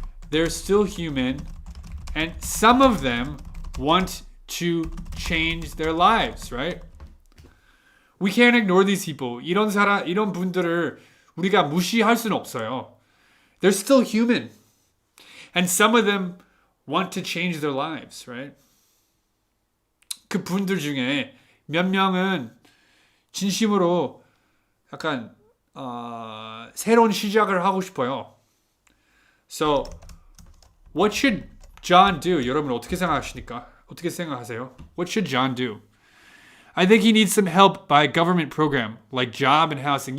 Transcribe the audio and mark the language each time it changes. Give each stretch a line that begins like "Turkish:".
English: They're still human, and some of them want to change their lives, right? We can't ignore these people.
Korean: 이런 분들을 우리가 무시할 수는 없어요.
English: They're still human. And some of them want to change their lives, right?
Korean: 그 분들 중에 몇 명은 진심으로 약간 새로운 시작을 하고 싶어요.
English: So, what should John do?
Korean: 여러분 어떻게 생각하십니까? 어떻게 생각하세요?
English: What should John do? I think he needs some help by a government program like job and housing.